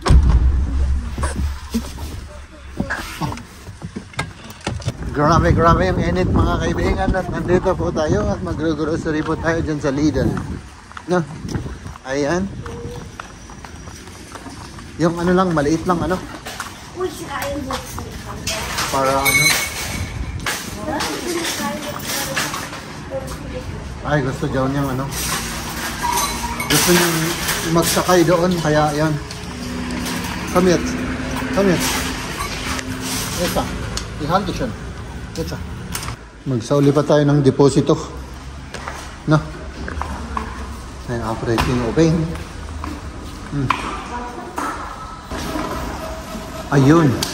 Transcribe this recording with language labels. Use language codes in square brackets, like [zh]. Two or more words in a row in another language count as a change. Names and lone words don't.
[tl] Grabe ang init mga kaibigan at nandito po tayo at mag-grocery po tayo dyan sa Lidl. No? Ayan. Yung ano lang, maliit lang ano. [de] Wo ich reinsetzen kann. [tl] Para ano. Ay, gusto daw niyang ano. Gusto niyang magsakay doon, kaya yan. [en] Come here. Come here. [tl] Esa. Ihalto siya. Esa. Magsauli pa tayo ng deposito. No? Ay, [en] operating open. [tl] Ayun.